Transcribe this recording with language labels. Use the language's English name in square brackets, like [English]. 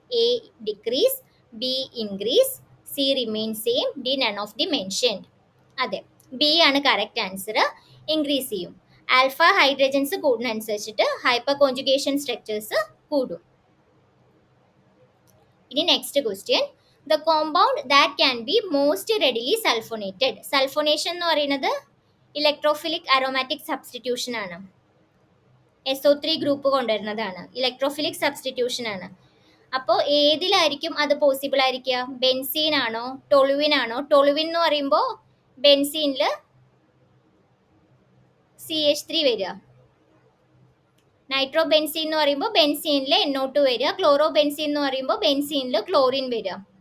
[English] A decrease, B increase, C remain same, D none of the mentioned. [Malayalam] അതെ, B ആണ് correct answer. Increase ചെയ്യും. Alpha hydrogens കൂടുന്നതനുസരിച്ചിട്ട് ഹൈപ്പർകോൺജുഗേഷൻ structures കൂടും. ഇനി next question. [English] The compound that can be most readily sulfonated. [Malayalam] സൾഫോനേഷൻ എന്ന് പറയുന്നത് electrophilic aromatic substitution ആണ്. SO3 group കൊണ്ടുവരുന്നതാണ്, electrophilic substitution ആണ്. അപ്പോൾ ഏതിലായിരിക്കും അത് പോസിബിൾ ആയിരിക്കുക? ബെൻസീൻ ആണോ, ടൊളുവിൻ ആണോ? ടൊളുവിൻ എന്ന് പറയുമ്പോൾ ബെൻസീനിൽ CH3 വരിക, നൈട്രോ ബെൻസീൻ എന്ന് പറയുമ്പോൾ ബെൻസീനിൽ NO2 വരിക, ക്ലോറോ ബെൻസീൻ എന്ന് പറയുമ്പോൾ ബെൻസീനിൽ ക്ലോറിൻ വരിക.